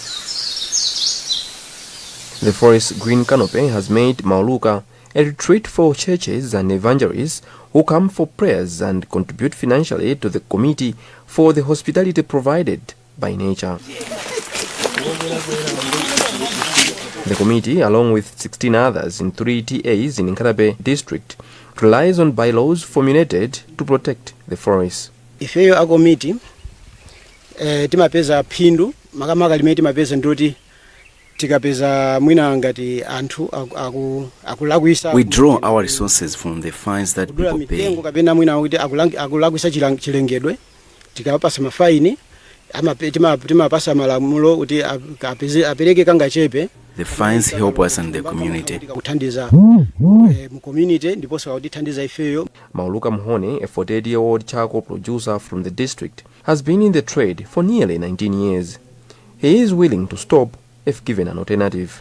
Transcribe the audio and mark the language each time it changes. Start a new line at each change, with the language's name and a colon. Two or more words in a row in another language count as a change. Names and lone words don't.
English: The forest green canopy has made Mauluka a retreat for churches and evangelists who come for prayers and contribute financially to the committee for the hospitality provided by nature. The committee, along with 16 others in 3 TAs in Nkatabe district, relies on bylaws formulated to protect the forests.
Nyanja: Ifeyo a committee timapeza phindu makamaka limene timapeza ndoti tikapeza mwina ngati anthu akulakwisa.
English: We draw our resources from the fines that people pay.
Nyanja: Kapena mwina kuti akulakwisa chilengedwe tikapasa mafaini timapasa malamulo kuti apereke kangachepe.
English: The fines help us in the community. Mauluka Mhone, a 48-year-old charcoal producer from the district, has been in the trade for nearly 19 years. He is willing to stop if given an alternative.